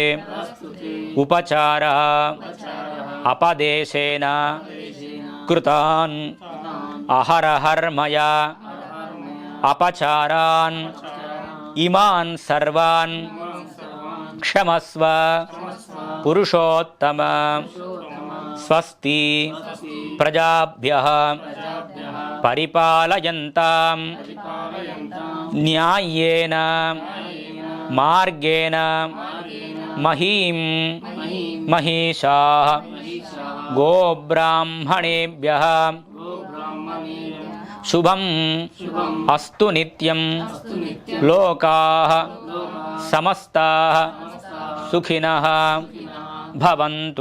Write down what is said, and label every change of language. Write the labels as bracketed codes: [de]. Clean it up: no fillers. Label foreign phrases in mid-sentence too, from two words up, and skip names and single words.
[sa] ఉపచార అపదేశేన కృతాన్ అహరహర్మయా అపచారాన్ ఇమాన్ సర్వాన్ క్షమస్వ పురుషోత్తమ. స్వస్తి ప్రజాభ్యః పరిపాలయంతాం న్యాయేన మార్గేణ మహీం మహిషాః గోబ్రాహ్మణేభ్యః శుభం అస్తు నిత్యం. లోకాః సమస్తాః సుఖినః భవంతు.